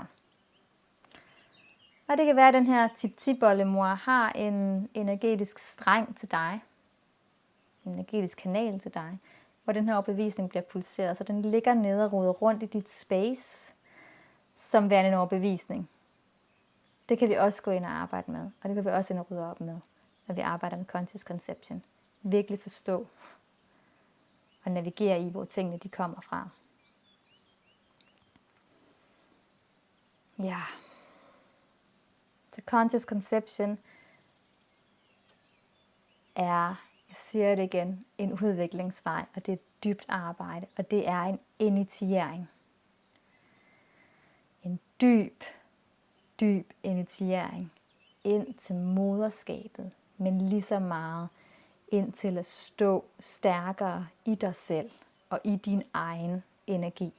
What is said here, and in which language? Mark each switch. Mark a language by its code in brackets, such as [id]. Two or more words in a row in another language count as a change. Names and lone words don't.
[da] Og det kan være, at den her tip-tip-oldemor har en energetisk streng til dig, en energetisk kanal til dig, hvor den her overbevisning bliver pulseret, så den ligger nede og roder rundt i dit space, som værende en overbevisning. Det kan vi også gå ind og arbejde med, og det kan vi også ind og rydde op med, når vi arbejder med [en] conscious conception. [da] Virkelig forstå og navigere i, hvor tingene de kommer fra. Ja. Så [en] conscious conception [da] er, jeg siger det igen, en udviklingsvej, og det er et dybt arbejde, og det er en initiering. En dyb initiering ind til moderskabet, men lige så meget ind til at stå stærkere i dig selv og i din egen energi.